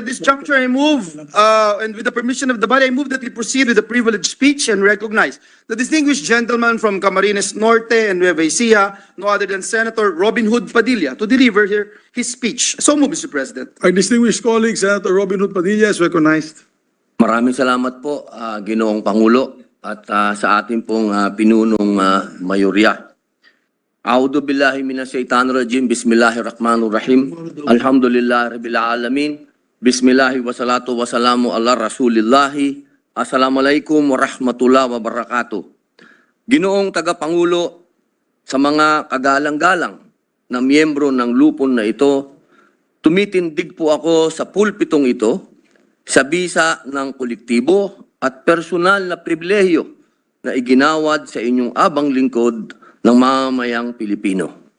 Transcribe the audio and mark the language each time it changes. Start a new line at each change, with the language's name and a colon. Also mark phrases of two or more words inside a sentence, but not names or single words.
English: This juncture, I move, and with the permission of the body, I move that we proceed with the privileged speech and recognize the distinguished gentleman from Camarines Norte and Nueva Ecija, no other than Senator Robin Hood Padilla, to deliver here his speech. So move, Mr. President. Our distinguished colleague, Senator Robin Hood Padilla, is recognized.
Filipino: Maraming salamat po, Ginoong Pangulo, at sa ating pong pinunong mayorya.
Arabic: أعوذ بالله من الشيطان الرجيم. بسم الله الرحمن الرحيم. الحمد لله رب العالمين. بسم الله والصلاة والسلام على رسول الله. السلام عليكم ورحمة الله وبركاته.
Filipino: Ginoong tagapangulo, sa mga kagalang-galang na miyembro ng lupon na ito, tumitindig po ako sa pulpitong ito sa bisa ng kolektibo at personal na pribilehiyo na iginawad sa inyong abang lingkod ng mamamayang Pilipino.